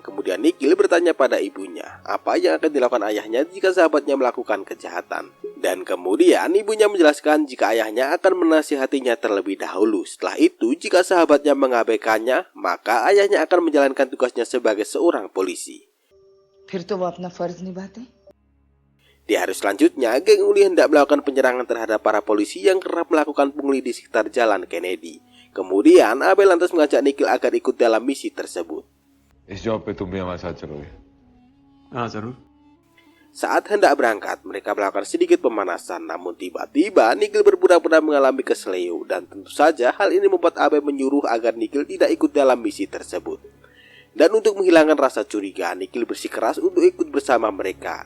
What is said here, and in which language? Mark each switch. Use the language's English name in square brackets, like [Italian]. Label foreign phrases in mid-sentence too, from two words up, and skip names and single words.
[Indonesian] Kemudian Nikhil bertanya pada ibunya apa yang akan dilakukan ayahnya jika sahabatnya melakukan kejahatan. Dan kemudian ibunya menjelaskan jika ayahnya akan menasihatinya terlebih dahulu. Setelah itu jika sahabatnya mengabaikannya, maka ayahnya akan menjalankan tugasnya sebagai seorang polisi. [Hindi] फिर तो वो अपना फर्ज निभाते. [Indonesian] Di hari selanjutnya, geng Ungli hendak melakukan penyerangan terhadap para polisi yang kerap melakukan pungli di sekitar jalan Kennedy. Kemudian Abe lantas mengajak Nikhil agar ikut dalam misi tersebut. [Hindi] इस जॉब पे तुम भी हमारे साथ चलोगे? हाँ जरूर. [Indonesian] Saat hendak berangkat, mereka melakukan sedikit pemanasan. Namun tiba-tiba Nikhil berpura-pura mengalami keseleo. Dan tentu saja hal ini membuat Abe menyuruh agar Nikhil tidak ikut dalam misi tersebut. Dan untuk menghilangkan rasa curiga, Nikhil bersikeras untuk ikut bersama mereka.